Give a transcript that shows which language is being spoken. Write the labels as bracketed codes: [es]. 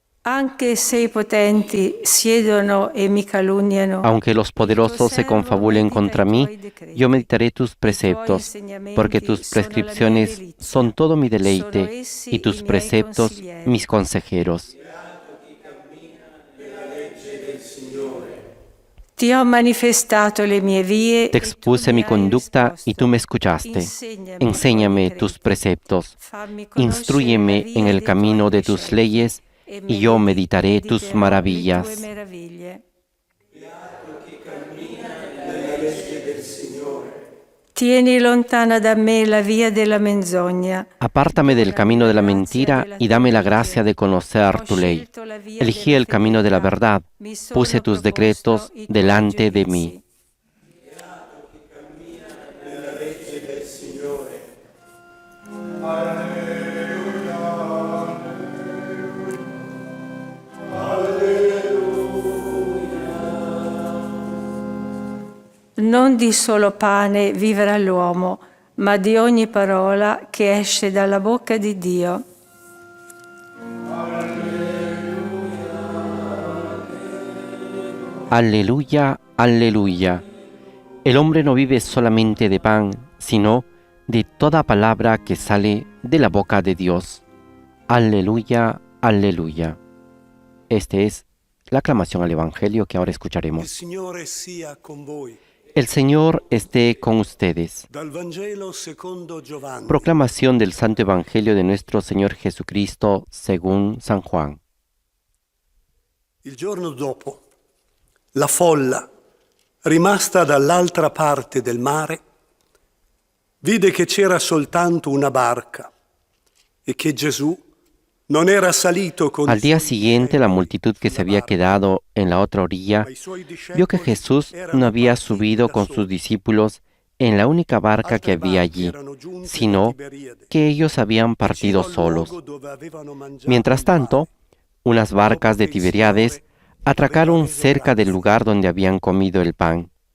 [it] Anche se i potenti siedono e mi calunniano, [es] Aunque los poderosos se confabulen contra mí, yo meditaré tus preceptos, porque tus prescripciones son todo mi deleite y tus preceptos mis consejeros. [it] ti ho manifestato le mie vie. [es] Te expuse mi conducta y tú me escuchaste. Enséñame tus preceptos, instrúyeme en el camino de tus leyes, y yo meditaré tus maravillas. [it] Tieni lontana da me la via della menzogna. [es] Apártame del camino de la mentira y dame la gracia de conocer tu ley. Elegí el camino de la verdad, puse tus decretos delante de mí. [it] Non di solo pane vivrà l'uomo, ma di ogni parola che esce dalla bocca di Dio. [es] Aleluya, aleluya. El hombre no vive solamente de pan, sino de toda palabra que sale de la boca de Dios. Aleluya, aleluya. Esta es la aclamación al Evangelio que ahora escucharemos. [it] Il Signore sia con voi. [es] El Señor esté con ustedes. [it] Dal Vangelo secondo Giovanni. [es] Proclamación del Santo Evangelio de nuestro Señor Jesucristo según San Juan. [it] Il giorno dopo, la folla, rimasta dall'altra parte del mare, vide che c'era soltanto una barca e che Gesù non era salito con [es] Al día siguiente, la multitud que se había quedado en la otra orilla vio que Jesús no había subido con sus discípulos en la única barca que había allí, sino que ellos habían partido solos. Mientras tanto, unas barcas de Tiberíades atracaron cerca del lugar donde habían comido el pan.